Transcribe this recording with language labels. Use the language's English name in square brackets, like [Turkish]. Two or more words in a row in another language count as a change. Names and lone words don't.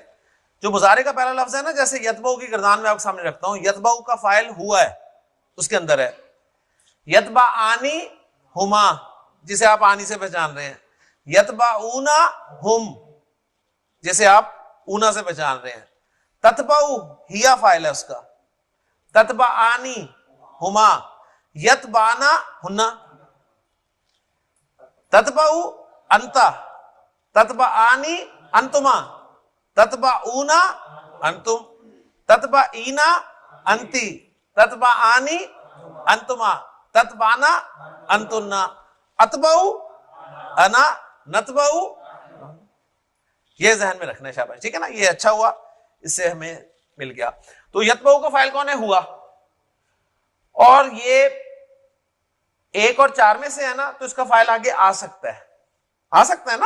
[Urdu] جو مضارع کا پہلا لفظ ہے نا, جیسے یتبعو کی گردان میں آپ کے سامنے رکھتا ہوں, یتبعو کا فاعل ہوا ہے, اس کے اندر ہے [Arabic] یتبعانی ہما, [Urdu] جسے آپ آنی سے پہچان رہے ہیں. [Arabic] یتبعونا ہم, [Urdu] جسے آپ اونا سے پہچان رہے ہیں. [Arabic] تتبعو ہیا [Urdu] فاعل ہے اس کا. [Arabic] تتبعانی ہما, یتبعنا ہننا. تتبعو انتا, تتبعانی انتما, تتبعونا انتم, تتبعینا انتی, تتبعانی انتما, تتبعنا انتنا, اتبعو انا, نتبعو. [Urdu] یہ ذہن میں رکھنا ہے, شاباش. ٹھیک ہے نا, یہ اچھا ہوا, اس سے ہمیں مل گیا. تو یتبعو کا فاعل کون ہے؟ ہوا. اور یہ 1 اور 4 میں سے ہے نا, تو اس کا فاعل آگے آ سکتا ہے, آ سکتا ہے نا.